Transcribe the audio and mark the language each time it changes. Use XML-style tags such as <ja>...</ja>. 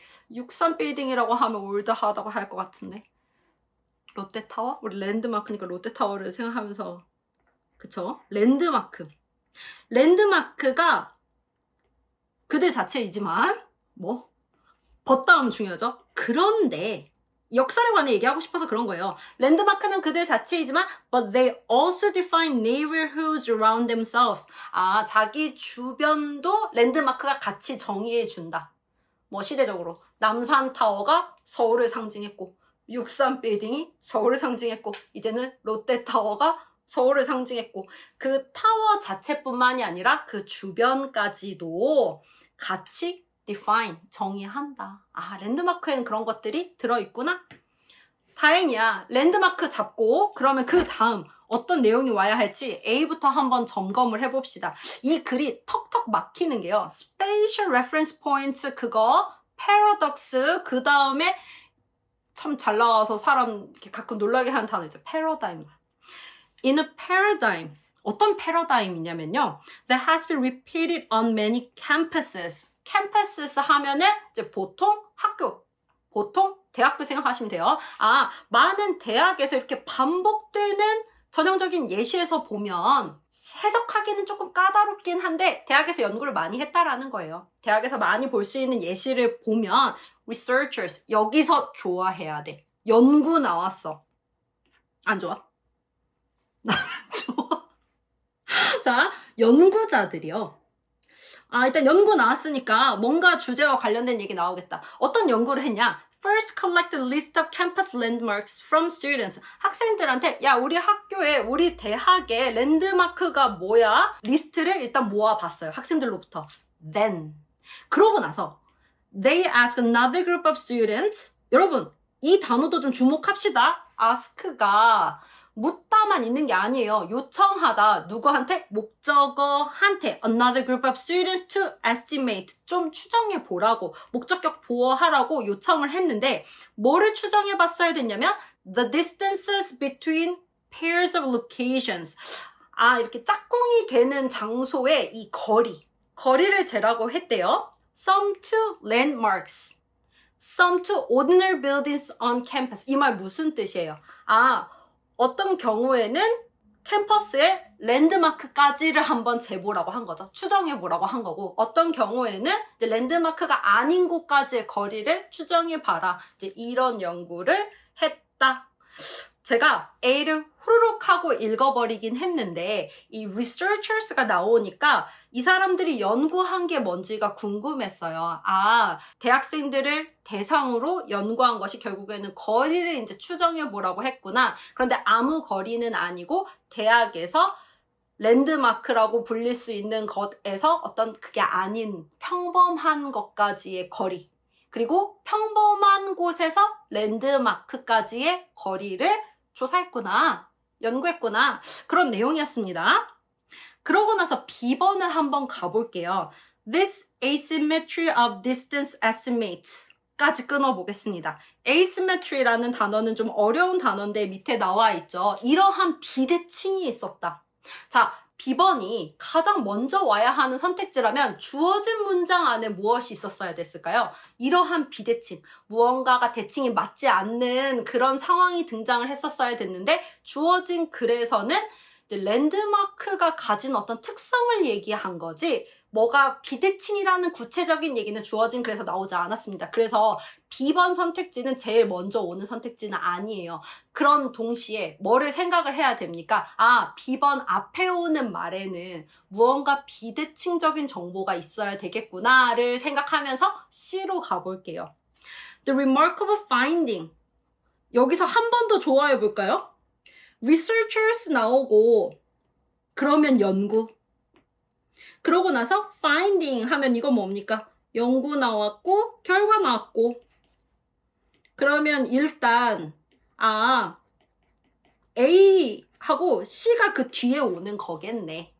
<ko>63빌딩이라고 하면 올드하다고 할 것 같은데. 롯데타워? 우리 랜드마크니까 롯데타워를 생각하면서 그쵸? 랜드마크가 그들 자체이지만 벗다음 중요하죠? 그런데 역사에 관해 얘기하고 싶어서 그런 거예요. 랜드마크는 그들 자체이지만</ko> <en>but they also define neighborhoods around themselves.</en> <ko>자기 주변도 랜드마크가 같이 정의해 준다. 시대적으로 남산타워가 서울을 상징했고 63빌딩이 서울을 상징했고 이제는 롯데타워가 서울을 상징했고 그 타워 자체뿐만이 아니라 그 주변까지도 같이 define, 정의한다. 랜드마크에는 그런 것들이 들어있구나. 다행이야. 랜드마크 잡고 그러면 그 다음 어떤 내용이 와야 할지 A부터 한번 점검을 해봅시다. 이 글이 턱턱 막히는 게요. Spatial Reference Point 그거, Paradox 그 다음에 참 잘 나와서 사람 이렇게 가끔 놀라게 하는 단어 있죠.</ko> <en>Paradigm. In a paradigm.</en> <ko>어떤 패러다임이냐면요.</ko> <en>That has been repeated on many campuses.</en> <ko>campuses 하면은 이제 보통 학교, 보통 대학교 생각하시면 돼요. 많은 대학에서 이렇게 반복되는 전형적인 예시에서 보면 해석하기는 조금 까다롭긴 한데 대학에서 연구를 많이 했다라는 거예요. 대학에서 많이 볼 수 있는 예시를 보면 researchers, 여기서 좋아해야 돼. 연구 나왔어. 안 좋아? 나 안 좋아. 자, 연구자들이요. 일단 연구 나왔으니까 뭔가 주제와 관련된 얘기 나오겠다. 어떤 연구를 했냐?</ko> <en>First collect a list of campus landmarks from students.</en> <ko>학생들한테 우리 학교에, 우리 대학의 랜드마크가 뭐야? 리스트를 일단 모아봤어요. 학생들로부터. Then. 그러고 나서</ko> <en>they ask another group of students.</en> <ko>여러분, 이 단어도 좀 주목합시다. ask가 묻다만 있는 게 아니에요. 요청하다. 누구한테? 목적어한테.</ko> <en>Another group of students to estimate.</en> <ko>좀 추정해 보라고. 목적격 보호하라고 요청을 했는데 뭐를 추정해 봤어야 됐냐면</ko> <en>the distances between pairs of locations.</en> <ko>이렇게 짝꿍이 되는 장소의 이 거리를 재라고 했대요.</ko> <en>Some to landmarks. Some to ordinary buildings on campus.</en> <ko>이 말 무슨 뜻이에요? 어떤 경우에는 캠퍼스의 랜드마크까지를 한번 재보라고 한 거죠. 추정해보라고 한 거고 어떤 경우에는 이제 랜드마크가 아닌 곳까지의 거리를 추정해봐라. 이제 이런 연구를 했다. 제가 A를 후루룩 하고 읽어버리긴 했는데 이 researchers가 나오니까 이 사람들이 연구한 게 뭔지가 궁금했어요. 대학생들을 대상으로 연구한 것이 결국에는 거리를 이제 추정해 보라고 했구나. 그런데 아무 거리는 아니고 대학에서 랜드마크라고 불릴 수 있는 것에서 어떤 그게 아닌 평범한 것까지의 거리, 그리고 평범한 곳에서 랜드마크까지의 거리를 조사했구나, 연구했구나, 그런 내용이었습니다. 그러고 나서 B번을 한번 가볼게요.</ko> <en>This asymmetry of distance estimates</en> <ko>까지 끊어보겠습니다. asymmetry라는 단어는 좀 어려운 단어인데 밑에 나와 있죠. 이러한 비대칭이 있었다. 자, B번이 가장 먼저 와야 하는 선택지라면 주어진 문장 안에 무엇이 있었어야 됐을까요? 이러한 비대칭, 무언가가 대칭이 맞지 않는 그런 상황이 등장을 했었어야 됐는데 주어진 글에서는 랜드마크가 가진 어떤 특성을 얘기한 거지 뭐가 비대칭이라는 구체적인 얘기는 주어진 글에서 나오지 않았습니다. 그래서 B번 선택지는 제일 먼저 오는 선택지는 아니에요. 그런 동시에 뭐를 생각을 해야 됩니까? 아, B번 앞에 오는 말에는 무언가 비대칭적인 정보가 있어야 되겠구나를 생각하면서 C로 가볼게요.</ko> <en>The remarkable finding.</en> <ko>여기서 한 번 더 좋아해 볼까요? researchers 나오고 그러면 연구. 그러고 나서 finding 하면 이거 뭡니까? 연구 나왔고 결과 나왔고. 그러면 일단 A하고 C가 그 뒤에 오는 거겠네.</ko>